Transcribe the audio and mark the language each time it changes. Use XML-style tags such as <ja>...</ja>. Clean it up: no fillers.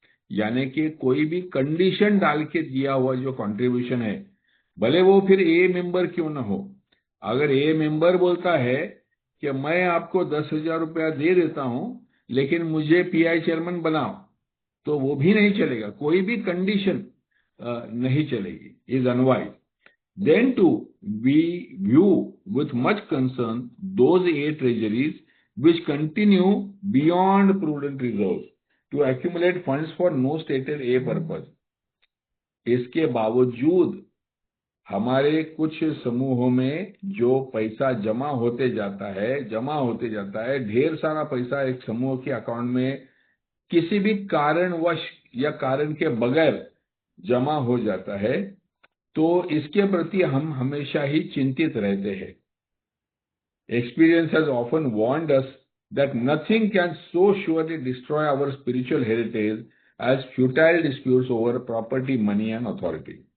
<hi>यानी कि कोई भी कंडीशन डाल के दिया हुआ जो कंट्रीब्यूशन है, भले वो फिर ए मेंबर क्यों ना हो, अगर ए मेंबर बोलता है कि मैं आपको 10,000 रुपया दे देता हूं लेकिन मुझे पीआई चेयरमैन बनाओ, तो वो भी नहीं चलेगा. कोई भी कंडीशन नहीं चलेगी,</hi> <en>Is unwise. Then too, we view with much concern those aid treasuries which continue beyond prudent reserves to accumulate funds for no stated a purpose.</en> <hi>इसके बावजूद हमारे कुछ समूहों में जो पैसा जमा होते जाता है, ढेर सारा पैसा एक समूह के अकाउंट में किसी भी कारणवश या कारण के बगैर जमा हो जाता है, तो इसके प्रति हम हमेशा ही चिंतित रहते हैं.</hi> <en>Experience has often warned us that nothing can so surely destroy our spiritual heritage as futile disputes over property, money and authority.</en>